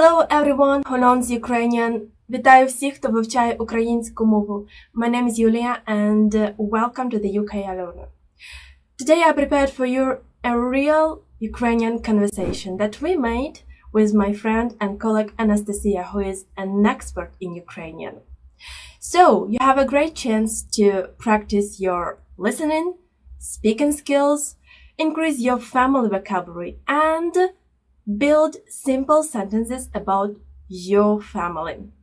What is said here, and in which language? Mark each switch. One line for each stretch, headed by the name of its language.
English: everyone who learns Ukrainian.
Ukrainian: Вітаю всіх, хто вивчає українську мову.
English: My name is Yulia and welcome to the Ukrlearner. Today I prepared for you a real Ukrainian conversation that we made with my friend and colleague Anastasia, who is an expert in Ukrainian. So you have a great chance to practice your listening, speaking skills, increase your family vocabulary, and build simple sentences about your family.